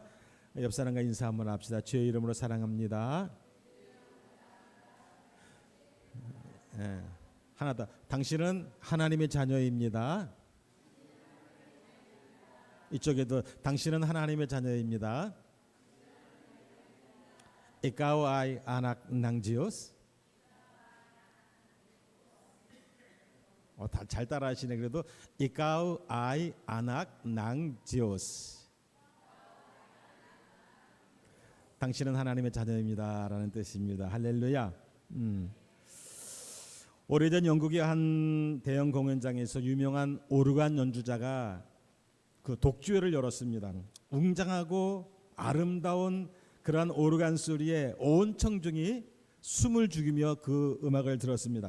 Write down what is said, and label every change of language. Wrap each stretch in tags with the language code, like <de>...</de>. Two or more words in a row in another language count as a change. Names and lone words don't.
<ko>옆 사람과 인사 한번 합시다. 주의 이름으로 사랑합니다. 하나 더. 당신은 하나님의 자녀입니다. 이쪽에도 당신은 하나님의 자녀입니다.</ko> <tl>Ikaw ay anak ng Diyos.</tl> <ko>잘 따라하시네.</ko> <tl>그래도 Ikaw ay anak ng Diyos.</tl> <ko>당신은 하나님의 자녀입니다라는 뜻입니다. 할렐루야. 오래전 영국의 한 대형 공연장에서 유명한 오르간 연주자가 그 독주회를 열었습니다. 웅장하고 아름다운 그러한 오르간 소리에 온 청중이 숨을 죽이며 그 음악을 들었습니다.</ko>